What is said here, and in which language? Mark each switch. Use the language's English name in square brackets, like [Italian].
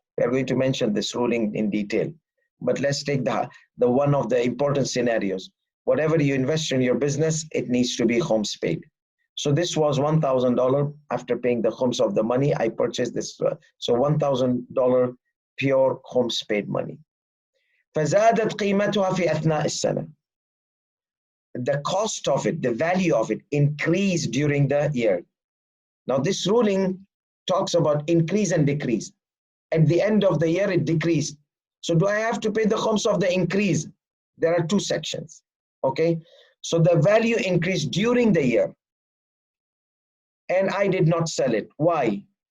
[English] We are going to mention this ruling in detail. But let's take the one of the important scenarios. Whatever you invest in your business, it needs to be khums paid. So this was $1,000. After paying the khums of the money, I purchased this. So $1,000 pure khums paid money. [Arabic] فزادت قيمتها في أثناء السنة. [English] The cost of it, the value of it, increased during the year. Now this ruling talks about increase and decrease. At the end of the year, it decreased. So do I have to pay the khums of the increase? There are two sections, okay? So the value increased during the year, and I did not sell it. Why?